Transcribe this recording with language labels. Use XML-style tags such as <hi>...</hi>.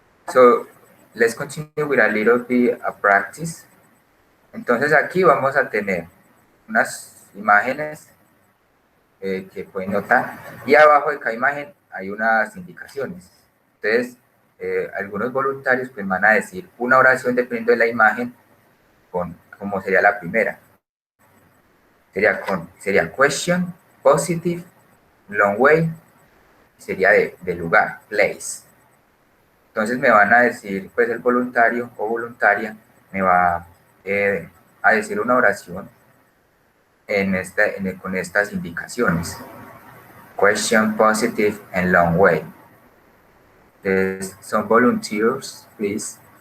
<en>So, let's continue with a little bit of practice.</en> <es>Entonces, aquí vamos a tener unas imágenes que pueden notar. Y abajo de cada imagen hay unas indicaciones. Entonces, algunos voluntarios pues, van a decir una oración dependiendo de la imagen, como sería la primera. Sería question, positive, long way, sería de lugar, place. Entonces me van a decir, pues el voluntario o voluntaria me va a decir una oración con estas indicaciones.</es> <en>Question, positive, and long way. There's some volunteers, please.</en>